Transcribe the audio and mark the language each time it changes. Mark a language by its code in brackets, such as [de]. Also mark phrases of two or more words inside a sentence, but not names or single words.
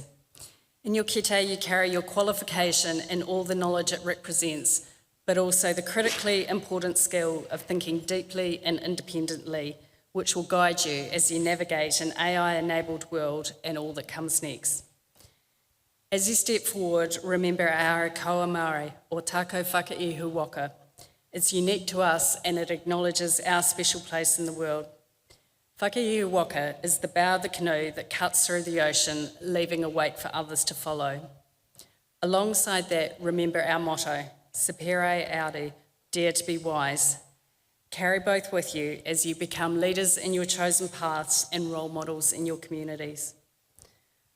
[en] In your kete, you carry your qualification and all the knowledge it represents, but also the critically important skill of thinking deeply and independently, which will guide you as you navigate an AI-enabled world and all that comes next. As you step forward, remember our [mi] kaua Māori, o tākou whakaihu waka. [en] It's unique to us and it acknowledges our special place in the world. [mi] Whakaihu waka [en] is the bow of the canoe that cuts through the ocean, leaving a wake for others to follow. Alongside that, remember our motto, [la] Sapere Aude, [en] dare to be wise. Carry both with you as you become leaders in your chosen paths and role models in your communities.